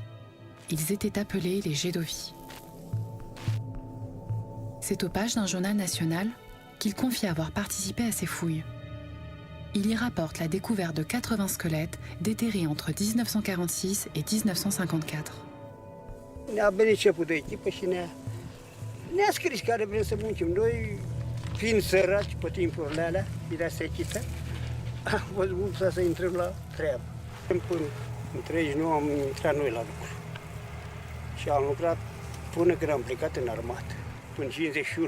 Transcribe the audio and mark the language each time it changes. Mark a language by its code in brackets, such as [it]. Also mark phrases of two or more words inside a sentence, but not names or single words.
[fr] Ils étaient appelés les Gédovi. C'est aux pages d'un journal national qu'il confie avoir participé à ces fouilles. Il y rapporte la découverte de 80 squelettes déterrés entre 1946 et 1954. [ro] Ne-a venit șeful de echipă și ne-a scris care vrem să muncim. Noi, fiind săraci pe timpurile alea, era secită, am văzut să intrăm la treabă. Până în 39 am intrat noi la lucru. Și am lucrat până când am plecat în armată, până 51.